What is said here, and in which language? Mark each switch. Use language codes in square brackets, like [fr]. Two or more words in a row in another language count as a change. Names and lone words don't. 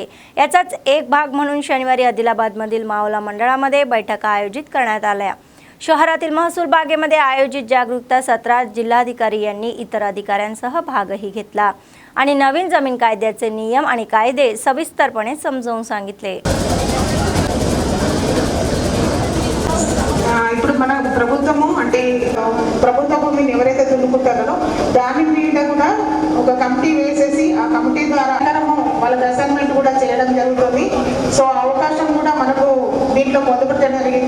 [mr] याचाच एक भाग म्हणून शनिवारी आदिलाबादमधील मावला मंडळामध्ये बैठका आयोजित करण्यात आल्या। शहरातील महसूल बागेमध्ये आयोजित जागरूकता सत्रात जिल्हाधिकारी यांनी इतर अधिकाऱ्यांसह भागही घेतला आणि नवीन जमीन कायद्याचे नियम आणि कायदे सविस्तरपणे समजावून सांगितले। [te] ఇప్పుడు మన ప్రభుత్వము అంటే ప్రభుత్వ భూమిని ఎవరైతే దున్నుకుంటారో దాని మీద కూడా ఒక కమిటీ వేసేసి ఆ కమిటీ ద్వారా వాళ్ళకి అసైన్మెంట్ కూడా చేయడం జరుగుతుంది। సో అవకాశం కూడా మనకు దీంట్లో పొందుపరచడం జరిగింది।